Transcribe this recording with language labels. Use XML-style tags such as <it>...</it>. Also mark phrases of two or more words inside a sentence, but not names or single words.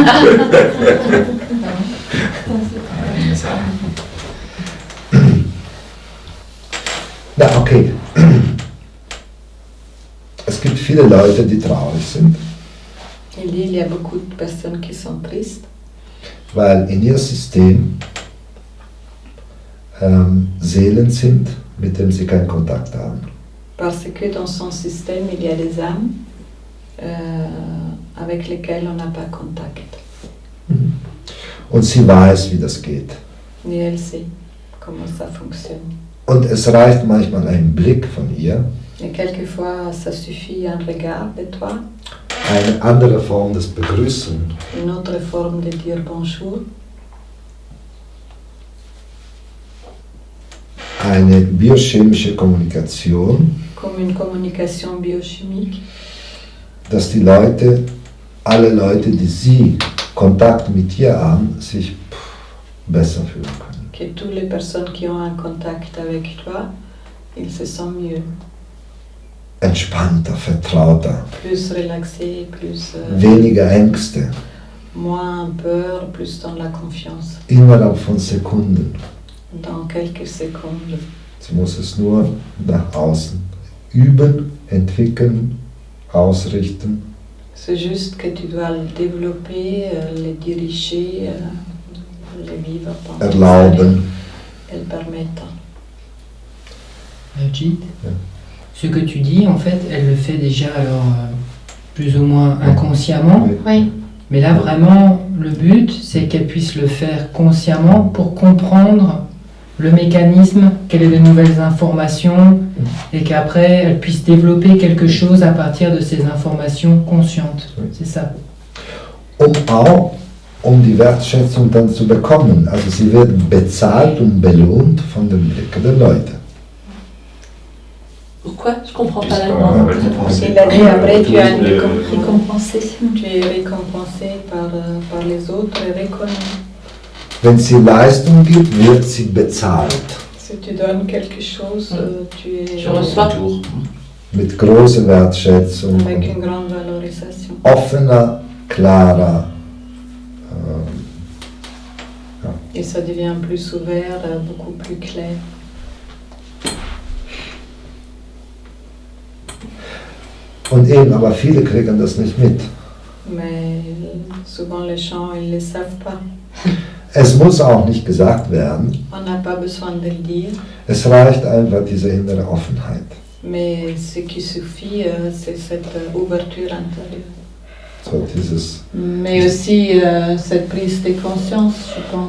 <de>Na, okay. Es gibt viele Leute, die traurig sind,</de> <fr>Il y a beaucoup de personnes qui sont tristes</fr> <de>weil in ihr System Seelen sind, mit denen sie keinen Kontakt haben.</de> <fr>parce que dans son système, il y a des âmes avec lesquelles on n'a pas contact.</fr> <de>Und sie weiß, wie das geht.</de> <fr>Et elle sait comment ça fonctionne.</fr> <de>Und es reicht manchmal ein Blick von ihr,</de> <fr>Et quelquefois, ça suffit un regard de toi,</fr> <de>eine andere Form des Begrüßen,</de> <fr>une autre forme de dire bonjour,</fr> <de>eine biochemische Kommunikation,</de> <fr>comme une communication biochimique,</fr> <de>dass die Leute, alle Leute, die sie Kontakt mit ihr haben, sich besser fühlen können.</de> <fr>que toutes les personnes qui ont un contact avec toi, ils se sentent mieux,</fr> <de>Entspannter, vertrauter,</de> <fr>plus relaxés, plus</fr> <de>weniger Ängste,</de> <fr>moins peur, plus dans la confiance,</fr> <de>innerhalb von Sekunden.</de> <fr>dans quelques secondes.</fr> <de>Sie muss es nur nach außen üben, entwickeln, ausrichten.</de> <fr>C'est juste que tu dois le développer, le diriger, le vivre pendant</fr> <de>Erlauben.</de> <fr>et le permettre. Jit,</fr> <de>Ja.</de> <fr>ce que tu dis, en fait, elle le fait déjà alors plus ou moins inconsciemment. Oui. Oui. Mais là, vraiment, le but, c'est qu'elle puisse le faire consciemment pour comprendre le mécanisme, quelles sont les nouvelles informations, et qu'après, elle puisse développer quelque chose à partir de ces informations conscientes. Oui. C'est ça.</fr> <de>Auch die Wertschätzung dann zu bekommen. Also sie wird bezahlt und belohnt von dem Blick der Leute.</de> <fr>Pourquoi? Je comprends pas la Puisqu'on demande. va récompenser Il a dit par après, tu as tous une les- Récompensé. Tu es récompensé par les autres et reconnu.</fr> <de>Wenn sie Leistung gibt, wird sie bezahlt.</de> <fr>Si tu donnes quelque chose, tu es Je reçois. Tour.</fr> <de>Mit großer Wertschätzung,</de> <fr>avec une grande valorisation.</fr> <de>offener, klarer.</de> <fr>Et ça devient plus ouvert, beaucoup plus clair.</fr> <de>Und eben, aber viele kriegen das nicht mit.</de> <fr>Mais souvent les gens, ils ne le savent pas.</fr> <de>Es muss auch nicht gesagt werden.</de> <fr>On n'a pas besoin de le dire.</fr> <de>Es reicht einfach diese innere Offenheit.</de> <fr>Mais ce qui suffit, c'est cette ouverture intérieure.</fr> <de>So dieses,</de> <fr>Mais aussi cette prise de conscience, je pense.</fr>